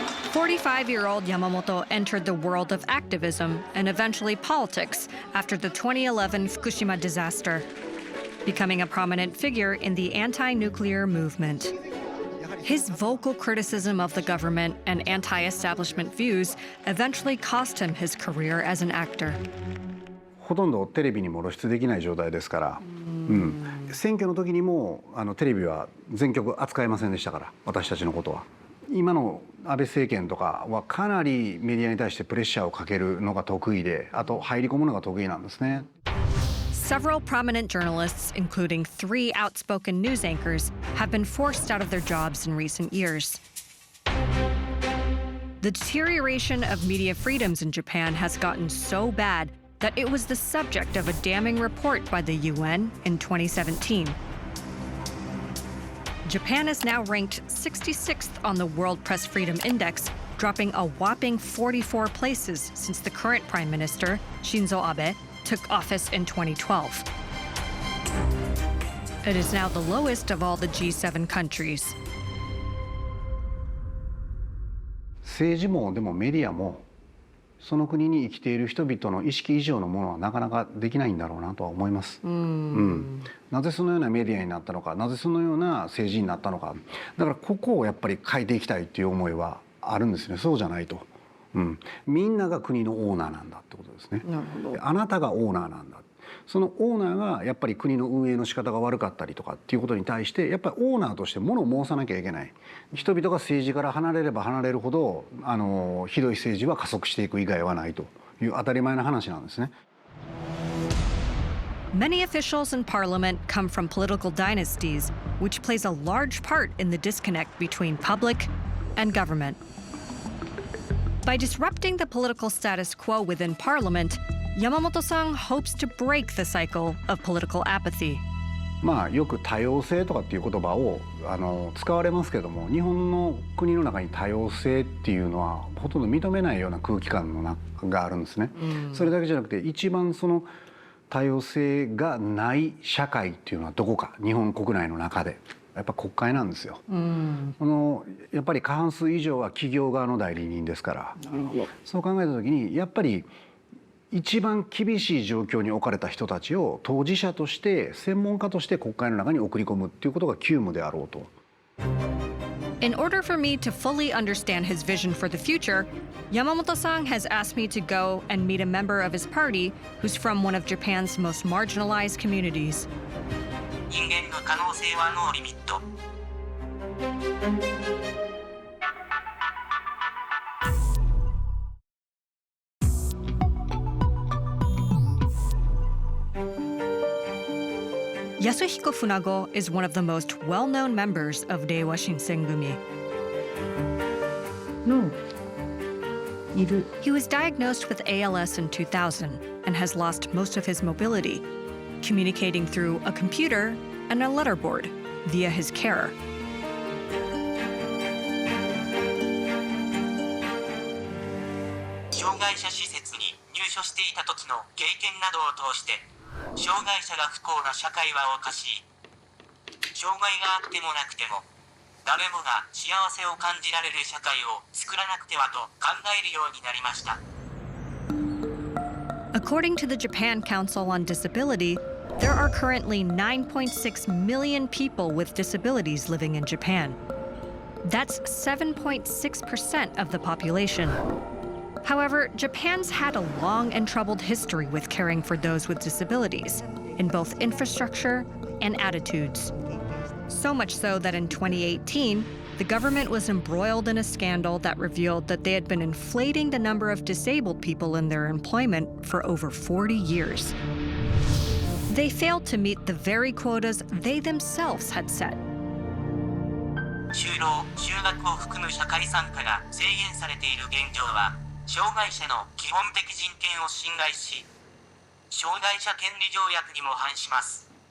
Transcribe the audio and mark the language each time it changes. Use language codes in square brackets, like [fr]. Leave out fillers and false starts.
[en] 45-year-old Yamamoto entered the world of activism and eventually politics after the 2011 Fukushima disaster, becoming a prominent figure in the anti-nuclear movement. His vocal criticism of the government and anti-establishment views eventually cost him his career as an actor. [ja] ほとんどテレビにも露出できない状態ですから、選挙の時にもテレビは全局扱えませんでしたから、私たちのことは。今の安倍政権とかはかなりメディアに対してプレッシャーをかけるのが得意で、あと入り込むのが得意なんですね。 [en] Several prominent journalists, including 3 outspoken news anchors, have been forced out of their jobs in recent years. The deterioration of media freedoms in Japan has gotten so bad that it was the subject of a damning report by the UN in 2017. Japan is now ranked 66th on the World Press Freedom Index, dropping a whopping 44 places since the current Prime Minister, Shinzo Abe, took office in 2012. It is now the lowest of all the G7 countries. [ja] 政治もでもメディアもその国に生きている人々の意識以上のものはなかなかできないんだろうなとは思います。なぜそのようなメディアになったのか、なぜそのような政治になったのか、だからここをやっぱり変えていきたいっていう思いはあるんですね。そうじゃないと、みんなが国のオーナーなんだってことですね。なるほど。あなたがオーナーなんだ。そのオーナーがやっぱり国の運営の仕方が悪かったりとかっていうことに対してやっぱりオーナーとしてものを申さなきゃいけない。人々が政治から離れれば離れるほどひどい政治は加速していく以外はないという当たり前の話なんですね。 [en] Many officials in parliament come from political dynasties, which plays a large part in the disconnect between public and government. By disrupting the political status quo within parliament, Yamamoto-san hopes to break the cycle of political apathy. [ja] まあよく多様性とかっていう言葉を使われますけども、日本の国の中に多様性っていうのはほとんど認めないような空気感があるんですね。それだけじゃなくて一番その多様性がない社会っていうのはどこか、日本国内の中でやっぱ国会なんですよ。やっぱり過半数以上は企業側の代理人ですから。そう考えた時にやっぱり一番厳しい状況に置かれた人たちを当事者として専門家として国会の中に送り込むっていうことが急務であろうと。 [en] In order for me to fully understand his vision for the future, Yamamoto-san has asked me to go and meet a member of his party who's from one of Japan's most marginalized communities. [ja] 人間の可能性はノーリミット。 [en] Yasuhiko Funago is one of the most well-known members of Reiwa Shinsengumi. No. He was diagnosed with ALS in 2000 and has lost most of his mobility, communicating through a computer and a letterboard via his carer. [ja] 障害者施設に入所していた時の経験などを通して、障害者が不幸な社会はおかしい。障害があってもなくても、誰もが幸せを感じられる社会を作らなくてはと考えるようになりました。 [en] According to the Japan Council on Disability, there are currently 9.6 million people with disabilities living in Japan. That's 7.6% of the population. However, Japan's had a long and troubled history with caring for those with disabilities, in both infrastructure and attitudes. So much so that in 2018, the government was embroiled in a scandal that revealed that they had been inflating the number of disabled people in their employment for over 40 years. They failed to meet the very quotas they themselves had set. [ja] 就労・就学を含む社会参加が制限されている現状は、障害者の基本的人権を侵害し、障害者権利条約にも反します。